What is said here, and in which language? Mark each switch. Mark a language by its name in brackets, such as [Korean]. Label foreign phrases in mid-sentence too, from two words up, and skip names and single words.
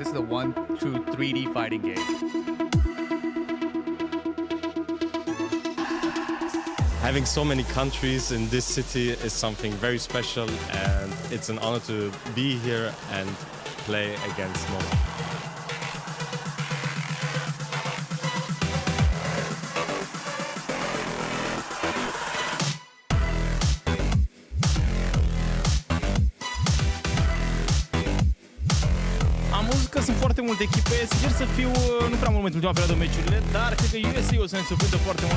[English] This is the one true 3D fighting game. Having so many countries in this city is something very special, and it's an honor to be here and play against MOMA. [Romanian] Am văzut că sunt foarte multe echipe, sincer să fiu, nu prea mult în ultima perioadă meciurile, dar cred că USA o să ne surprindă foarte mult.